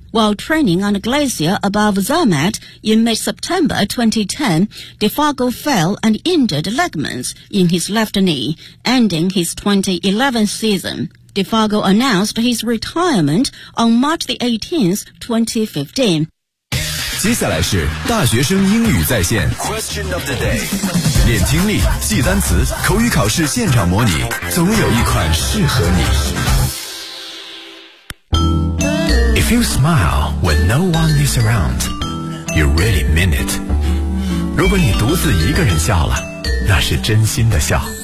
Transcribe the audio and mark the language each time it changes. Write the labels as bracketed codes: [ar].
[en] While training on a glacier above Zermatt in mid-September 2010, Defago fell and injured ligaments in his left knee, ending his 2011 season. Defago announced his retirement on March the 18th, 2015. [zh] 接下来是大学生英语在线 [en] Question of the day. [zh] 练听力，记单词，口语考试现场模拟，总有一款适合你。 [en] If you smile when no one is around, you really mean it. [zh] 如果你独自一个人笑了，那是真心的笑。